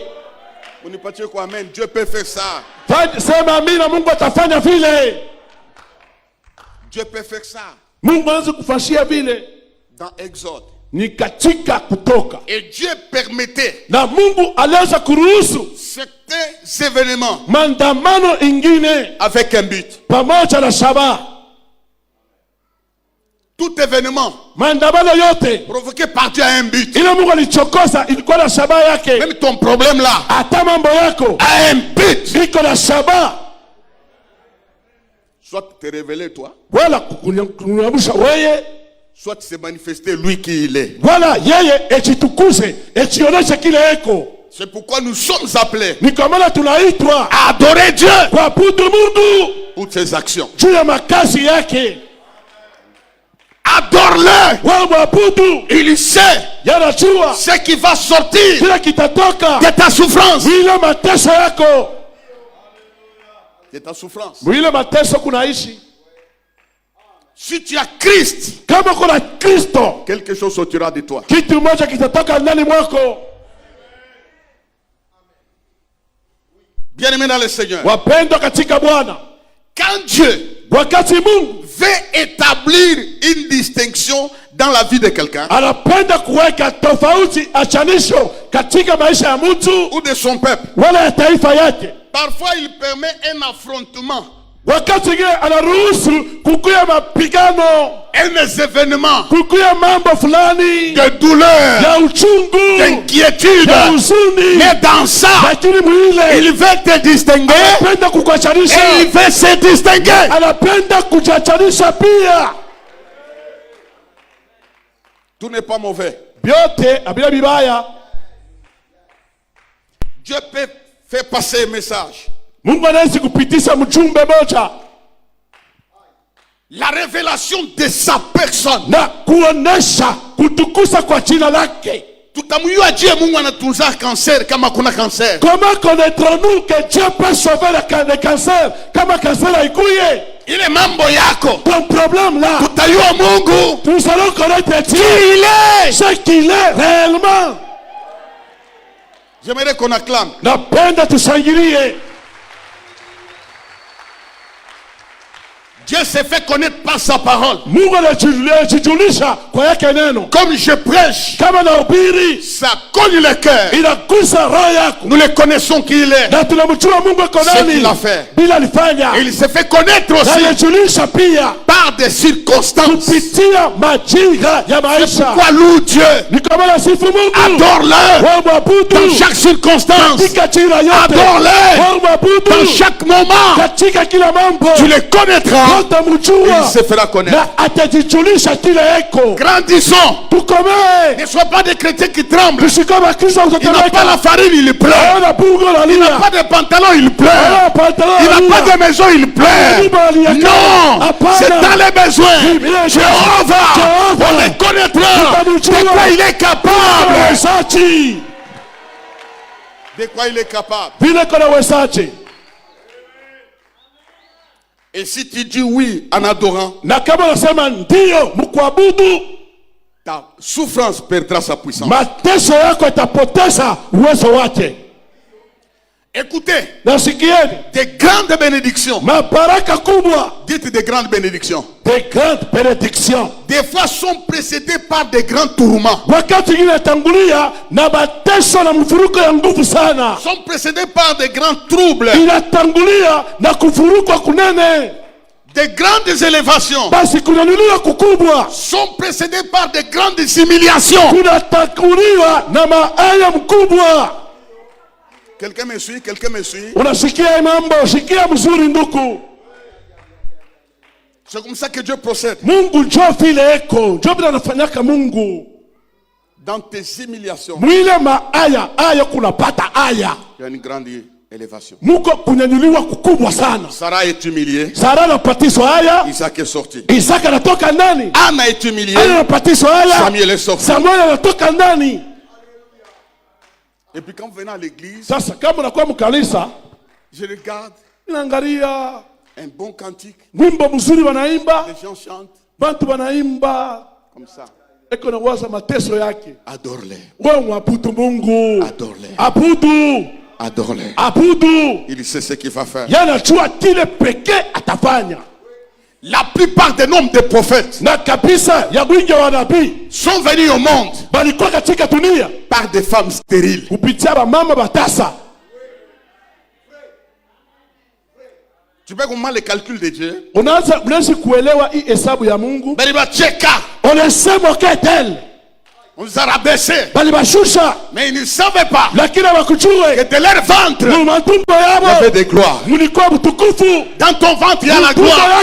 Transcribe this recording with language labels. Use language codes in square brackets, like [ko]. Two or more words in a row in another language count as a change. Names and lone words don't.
[fr] On n'est pas sûr quoi, amen. Dieu peut faire ça. [sw] Sema amina, Mungu atafanya vile. [fr] Dieu peut faire ça. [sw] Mungu anaweza kufanyia vile. [fr] Dans Exode. [sw] Ni katika Kutoka, [fr] Et Dieu permettait [sw] na Mungu aliweza kuruhusu [fr] certains événements [sw] maandamano ingine [fr] avec un but. [sw] pamoja na shabaha. [fr] Tout événement [sw] Maandamano yote [fr] provoqué par Dieu a un but. [sw] ile Mungu alichokoza ilikuwa na shabaha yake. [fr] Même ton problème là [sw] Hata mambo yako [fr] a un but. [sw] iko na shabaha, [fr] Soit te révéler toi, [sw] wala kukunyamsha wewe, [fr] soit se manifester lui qui il est. [sw] wala yeye ejitukuze, ejioneshe kile eko. [fr] C'est pourquoi nous sommes appelés [sw] Ni kwa maana tunaitwa [fr] à adorer Dieu [sw] kuabudu Mungu [fr] pour ses actions. [sw] juu ya makazi yake. [fr] Adore-le. [sw] Wewe mwabudu, [fr] Il sait [sw] yanajua [fr] ce qui va sortir [sw] kile kitatoka [fr] de ta souffrance. [sw] mwile mateso yako. [fr] De ta souffrance. [sw] Mwile mateso kunaishi [fr] Si tu as Christ, [sw] kama kuna Kristo, [fr] quelque chose sortira de toi. [sw] kitu moja kitatoka ndani mwako. [fr] Bien-aimé dans le Seigneur, [sw] Wapendwa katika Bwana, [fr] quand Dieu [sw] wakati Mungu [fr] veut établir une distinction dans la vie de quelqu'un [sw] anapenda kuweka tofauti, achanisho katika maisha ya mtu [fr] ou de son peuple, [sw] wala ya taifa yake, [fr] parfois il permet un affrontement, [sw] wakati mwingine anaruhusu kukuya mapigano, [fr] un événement [sw] kukuya mambo fulani [fr] de douleur, [sw] ya uchungu, [fr] d'inquiétude. [sw] ya huzuni, [fr] Mais dans ça, [sw] lakini mwile [fr] il veut te distinguer [sw] anapenda kukuachanisha, [fr] et il veut se distinguer. [sw] anapenda kujiachanisha pia. [fr] Tout n'est pas mauvais. [sw] Vyote havina vibaya. [fr] Dieu peut faire passer un message. [sw] Mungu anaweza kupitisha mjumbe moja [fr] La révélation de sa personne. [sw] na kuonesha kutukuza kwa jina lake. Tutamjua Dieu Mungu anatunza cancer kama kuna cancer. [fr] Comment connaîtrons-nous que Dieu peut sauver le cancer [sw] kama cancer haikuye? Ile mambo yako. [fr] Ton problème là, [sw] Tutajua Mungu [fr] nous allons connaître Dieu, il est. ce qu'il est réellement. J'aimerais qu'on acclame. [sw] Napenda tushangilie. [fr] Dieu s'est fait connaître par sa parole. [sw] Mungu anajijulisha kwa yake neno. [fr] Comme je prêche, [sw] Kama nahubiri, [fr] ça cogne le cœur. [sw] inagusa roho yako. [fr] Nous le connaissons qui il est. [sw] Na tunamjua Mungu ako [fr] Ce [sw] nani [fr] qu'il a fait. [sw] bila alifanya. [fr] Et il s'est fait connaître [sw] Na [fr] aussi [sw] anajijulisha pia [fr] par des circonstances. [sw] kupitia majira ya maisha. [fr] Pourquoi loue Dieu? [sw] Ni kama nasifu Mungu. [fr] Adore-le [sw] Wewe mwabudu [fr] dans chaque circonstance. [sw] katika jira yote. [fr] Adore-le [sw] Wewe mwabudu [fr] dans chaque moment. [sw] katika kila mambo. [fr] Tu le connaîtras. [sw] Utamjua [fr] Il se fera connaître. [sw] na atajijulisha kile eko. [fr] Grandissons. [sw] Tukomee. [fr] Ne sois pas des chrétiens qui tremblent. [sw] Tusikome Kristo [fr] Il n'a pas [sw] utetemeka. [fr] la farine, il pleure. [sw] Hawana bungo la [fr] Il n'a [sw] lia. [fr] pas de pantalon, il pleure. [sw] Hawana pantalon [fr] Il [sw] la [fr] n'a pas [sw] lia. [fr] de maison, il pleure. Non, c'est dans les besoins. Jéhovah, on le connaîtra. De quoi il est capable. [sw] Wezaji. [fr] De quoi il est capable. [sw] Vile kuna wezaji. [fr] Et si tu dis oui en adorant, [sw] Na kama unasema ndio mkuabudu, [fr] ta souffrance perdra sa puissance. [sw] mateso yako itapoteza uwezo wake. [fr] Écoutez, [sw] Nasikieni, [fr] des grandes bénédictions. [sw] mabaraka kubwa, [fr] Dites des grandes bénédictions. des grandes benedictions, Des fois sont précédées par des grands tourments. [sw] wakati ingine inatangulia na mateso na mfuruko ya nguvu sana. [fr] Sont précédées par des grands troubles. [sw] Inatangulia na kufurukwa kunene, [fr] Des grandes élévations. [sw] basi kunanuliwa kukubwa. [fr] Sont précédées par des grandes humiliations. [sw] Kunatanguliwa na maaya mkubwa. [fr] Quelqu'un me suit, quelqu'un me suit. [sw] Unasikia mambo, sikia mzuri ndugu. [fr] C'est comme ça que Dieu procède. [sw] Mungu njo vile eko, njo vile anafanyaka Mungu. [fr] Dans tes humiliations, [sw] Mwile maaya, aya kunapata aya. [fr] il y a une grande élévation. [sw] Muko kunyanyuliwa kukubwa sana. [fr] Sarah est humiliée. [sw] Sara anapatiswa aya, [fr] Isaac est sorti. [sw] Isaka anatoka ndani. [fr] Anna est humiliée. [sw] Ana anapatiswa aya, [fr] Samuel est sorti. [sw] Samuel anatoka ndani. [fr] Et puis quand vous venez à l'église, [sw] Sasa kama unakuwa mkanisa, [fr] je regarde [sw] inaangalia [fr] un bon cantique. [sw] wimbo mzuri wanaimba, [fr] Les gens chantent [sw] bantu wanaimba, [fr] comme ça. [sw] eko nawaza mateso yake. [fr] Adore-les. [sw] Wewe mwabudu Mungu. [fr] Adore-les. [sw] Abudu. [fr] Adore-les. [sw] Abudu. [fr] Il sait ce qu'il va faire. [sw] Yanajua kile pekee atafanya. [fr] La plupart des noms de prophètes [sw] Na kabisa ya wingi wa nabii [fr] sont venus au monde [sw] balikuwa katika dunia [fr] par des femmes stériles. [sw] kupitia bamama batasa. [fr] Tu peux comprendre les calculs de Dieu? [sw] Unaweza kuelewa hii hesabu ya Mungu. Balibacheka. Wanasema ketel. [fr] On les a rabaissés. [sw] Balibashusha. [fr] Mais ils ne savaient pas [sw] Lakini hawakujua [fr] que de leur ventre, [sw] mu matumbo [fr] il y avait [sw] yao [fr] des gloires. [sw] mulikuwa mtukufu. [fr] Dans ton ventre, il y a la [sw] Tumbo [fr] gloire.